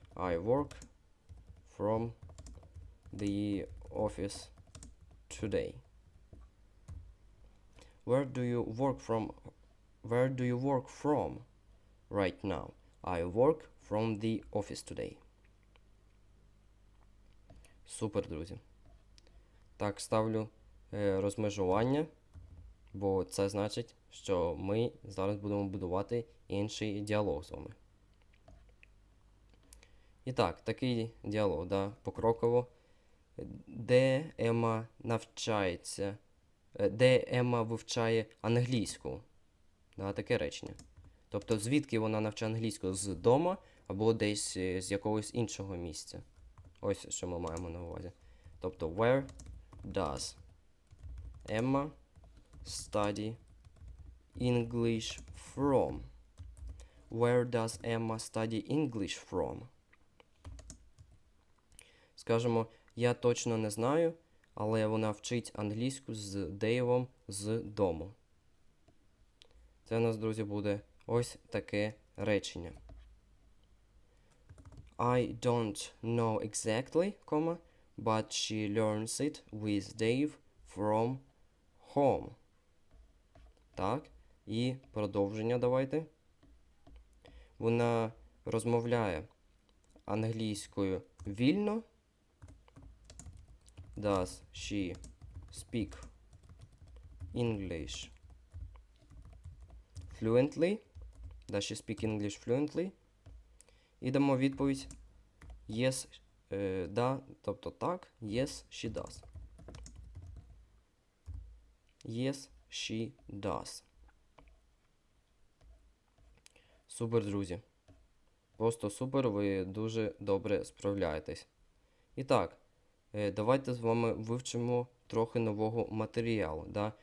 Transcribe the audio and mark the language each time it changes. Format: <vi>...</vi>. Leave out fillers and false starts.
<en>I work from the office today. Where do you work from? Where do you work from right now? I work from the office today.</en> <uk>Супер, друзі. Так, ставлю розмежування, бо це значить, що ми зараз будемо будувати інший діалог з вами. І так, такий діалог, покроково. Де Ема навчається, де Ема вивчає англійську? Таке речення. Тобто, звідки вона навчає англійську? З дому або десь з якогось іншого місця. Ось, що ми маємо на увазі. Тобто,</uk> <en>where does Emma study English from? Where does Emma study English from?</en> <uk>скажемо, я точно не знаю, але вона вчить англійську з Дейвом з дому. Це у нас, друзі, буде ось таке речення.</uk> <en>I don't know exactly, but she learns it with Dave from home.</en> <uk>Так, і продовження давайте. Вона розмовляє англійською вільно.</uk> <en>Does she speak English fluently? Does she speak English fluently?</en> <uk>І дамо відповідь yes, да, тобто так,</uk> <en>yes, she does. Yes, she does.</en> <uk>Супер, друзі. Просто супер, ви дуже добре справляєтесь. І так, давайте з вами вивчимо трохи нового матеріалу. Да?</uk>